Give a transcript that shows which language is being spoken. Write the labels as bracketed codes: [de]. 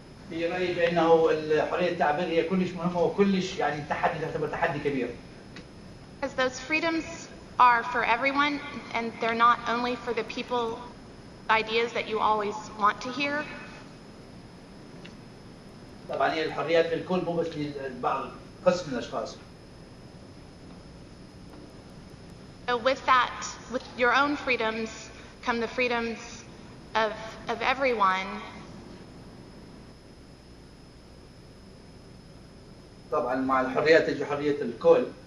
[ar] في رأيي بأنه حرية التعبير هي كلش مهمة وكلش يعني تعتبر تحدي كبير. [en] Because those freedoms are for everyone, and they're not only for the people, ideas that you always want to hear. [ar] طبعاً هي الحريات للكل مو بس لبعض قسم من الأشخاص. [en] So with your own freedoms come the freedoms of everyone. [ar] طبعاً مع الحريات تجي حرية الكل.